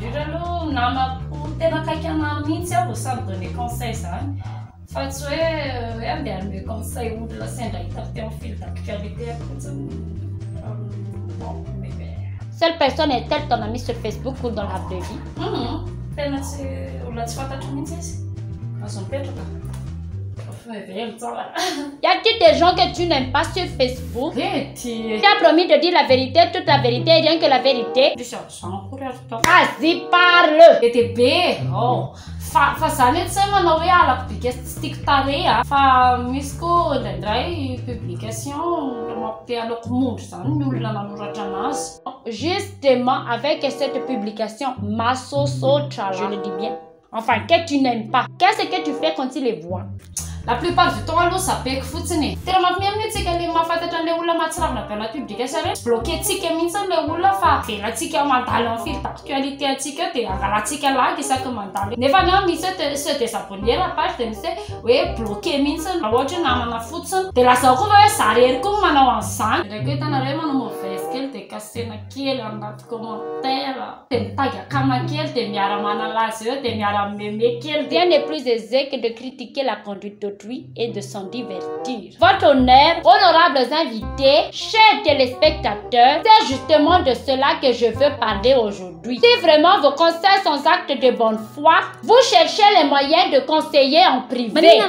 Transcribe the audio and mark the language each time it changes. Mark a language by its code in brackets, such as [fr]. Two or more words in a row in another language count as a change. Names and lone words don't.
[fr] Cette personne est-elle ton amie sur Facebook ou dans la vraie vie? Y a-t-il des gens que tu n'aimes pas sur Facebook? Tu as promis de dire la vérité, toute la vérité et rien que la vérité. Vas-y, parle. [mg] Fa zany tsy manao hoe alako tiako tareha fa misy koa indraindray publication mampi aloko mondry zany ny olona nanoratra anazy. [fr] Justement, avec cette publication, Masosotra, je le dis bien. Enfin, que tu n'aimes pas. Qu'est-ce que tu fais quand tu les vois? [mg] La plupart du temps aloha sabeko fotsiny tena mampimiamina tsika le mahafantatra an'le olona mahatsiravina be anaty publication hoe bloqué-tsika mihitsy le olona fa velantsika mandalo amin'ny [fr] fil d'actualité [mg] antsika dia angalatsika lagy isaky mandalo nefa na misy [fr] se désabonner la page [mg] dia misy hoe bloqué mihitsy na ohatra namana fotsiny dia lazao koa hoe zarery koa manao an'izany ndraiky hoe hitanareo manao mauvaise kely dia kasena kely anaty commentaire dia mitagi akama kely dia miara manalazy eo dia miara meme kely. [fr] Rien n'est plus aisé que de critiquer la conduite d'autrui et de s'en divertir. Votre honneur, honorables invités, chers téléspectateurs, c'est justement de cela que je veux parler aujourd'hui. Si vraiment vos conseils sont actes de bonne foi, vous cherchez les moyens de conseiller en privé.